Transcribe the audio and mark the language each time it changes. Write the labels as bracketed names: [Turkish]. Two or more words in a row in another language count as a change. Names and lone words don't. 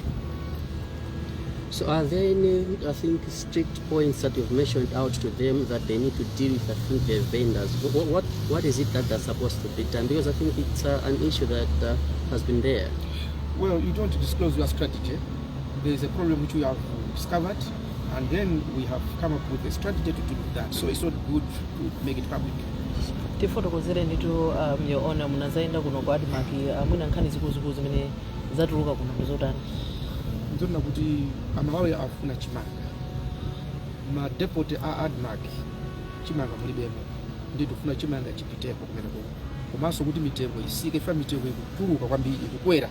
[English] So are there any, I think, strict points that you've mentioned out to them that they need to deal with, I think, their vendors? What is it that they're supposed to be done? Because I think it's an issue that has been there. Well, you don't disclose your strategy. There is a problem which we have discovered, and then we have come up with a strategy to deal with that. So it's not good to make it public. [Nyanja] Tifotokozere nditu [English] Your Honor, [Nyanja] munazaenda kuno kwa ADMAC mwina nkhani zikuzikulu zimene zatuluka kuno ndizotani? Nzona kuti Amalawi afuna chimanga. Ma depot a ADMAC chimanga mulibemo. Ndi tufuna chimanga chipiteko kumene kuno. Komanso kuti mitengo isike, fa mitengo ikutuluka kwambiri ikukwera.